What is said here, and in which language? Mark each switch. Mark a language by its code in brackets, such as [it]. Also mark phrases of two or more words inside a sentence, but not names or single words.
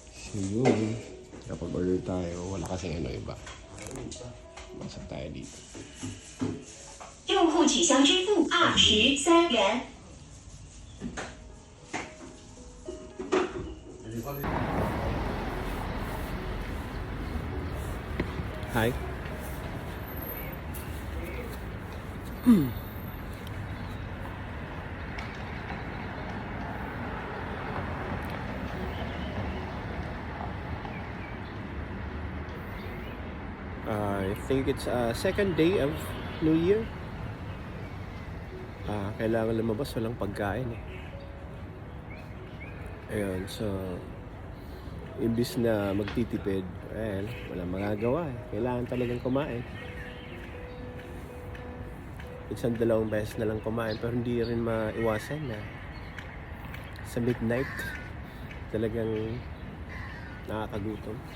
[tl] So yun, kapag order tayo, wala kasing iba. Basta tayo dito. [zh] 用户取消支付23元。 [en] Hi. I think it's second day of New Year. [tl] Kailangan lumabas, walang pagkain eh. Ayun, so imbis na magtitipid, walang magagawa eh. Kailangan talagang kumain. Isang dalawang beses na lang kumain, pero hindi rin maiwasan na sa midnight talagang nakakagutom.